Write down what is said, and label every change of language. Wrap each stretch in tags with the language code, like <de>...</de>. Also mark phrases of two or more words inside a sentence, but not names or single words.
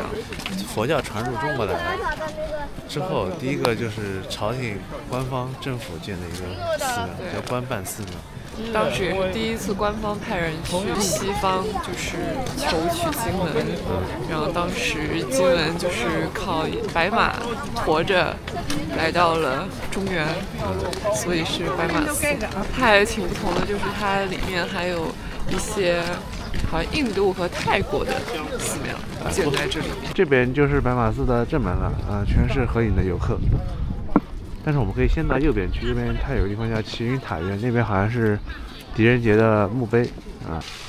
<zh>佛教傳入中國來之後，第一個就是朝廷官方政府建的一個寺廟，叫官辦寺廟。當時也是第一次官方派人去西方，就是求取經文。然後當時經文就是靠白馬馱着來到了中原，所以是白馬寺。它還挺不同的，就是它裡面還有一些好像印度和泰國的寺廟建在這裡面。這邊就是白馬寺的正門了啊，全是合影的遊客。但是我們可以先到右邊去，右邊它有個地方叫齊雲塔院，那邊好像是狄仁傑的墓碑啊。</zh>